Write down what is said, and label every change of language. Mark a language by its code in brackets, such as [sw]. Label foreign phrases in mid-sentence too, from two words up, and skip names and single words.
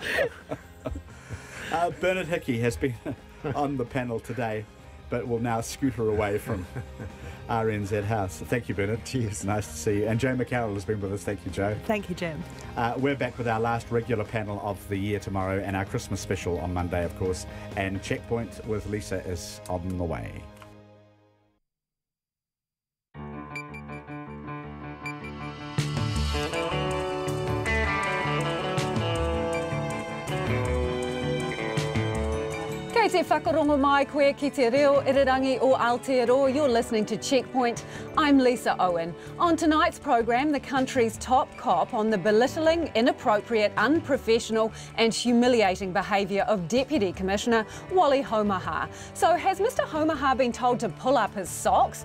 [en] Bernard Hickey has been on the panel today, but will now scooter away from RNZ House. Thank you, Bernard. Cheers. Nice to see you. And Joe McCarroll has been with us. Thank you, Joe. Thank you, Jim. We're back with our last regular panel of the year tomorrow and our Christmas special on Monday, of course. And Checkpoint with Lisa is on the way. [mi] Kei te whakarongo mai koe ki te reo irirangi o Aotearoa. [en] You're listening to Checkpoint. I'm Lisa Owen. On tonight's program, the country's top cop on the belittling, inappropriate, unprofessional and humiliating behaviour of Deputy Commissioner Wally Homaha. So has Mr Homaha been told to pull up his socks?